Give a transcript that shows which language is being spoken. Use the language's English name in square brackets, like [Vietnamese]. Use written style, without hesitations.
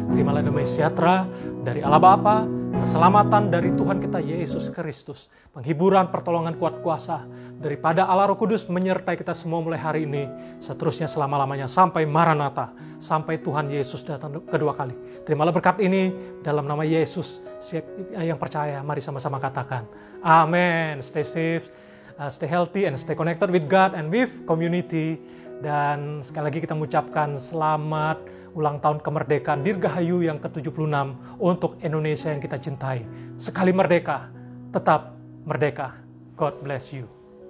[Indonesian] Terimalah damai sejahtera dari Allah Bapa, keselamatan dari Tuhan kita Yesus Kristus, penghiburan, pertolongan, kuat kuasa daripada Allah Roh Kudus menyertai kita semua mulai hari ini, seterusnya selama-lamanya sampai Maranatha, sampai Tuhan Yesus datang kedua kali. Terimalah berkat ini dalam nama Yesus. Siapa yang percaya, mari sama-sama katakan amin. [English] Stay safe, stay healthy, and stay connected with God and with community. [Indonesian] Dan sekali lagi kita mengucapkan selamat ulang tahun kemerdekaan Dirgahayu yang ke-76 untuk Indonesia yang kita cintai. Sekali merdeka, tetap merdeka. [English] God bless you.